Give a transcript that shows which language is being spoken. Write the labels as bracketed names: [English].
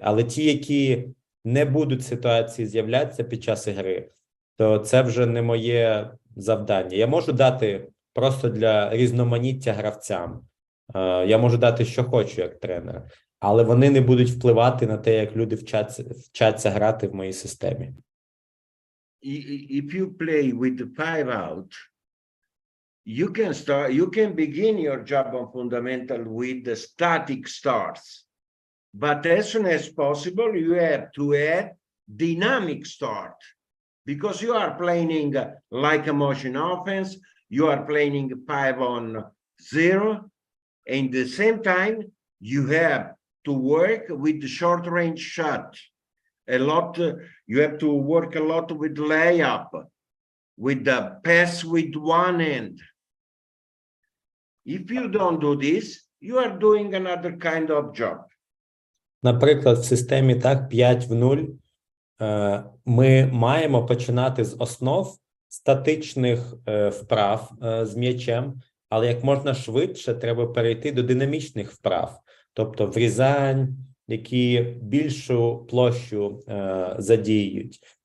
[Ukrainian] Але ті, які не будуть в ситуації з'являтися під час гри, то це вже не моє завдання. Я можу дати просто для різноманіття гравцям. Я можу дати, що хочу, як тренер. Але вони не будуть впливати на те, як люди вчаться грати в моїй системі. [English] If you play with the 5 out, you can begin your job on fundamental with the static starts. But as soon as possible, you have to add dynamic start. Because you are playing like a motion offense, you are playing 5 on 0. And at the same time, you have to work with the short range shot. A lot, you have to work a lot with layup, with the pass with one hand. If you don't do this, you are doing another kind of job. [Ukrainian] Наприклад, в системі 5 в 0 ми маємо починати з основ статичних вправ з м'ячем, але як можна швидше треба перейти до динамічних вправ, тобто врізань, які більшу площу задіють.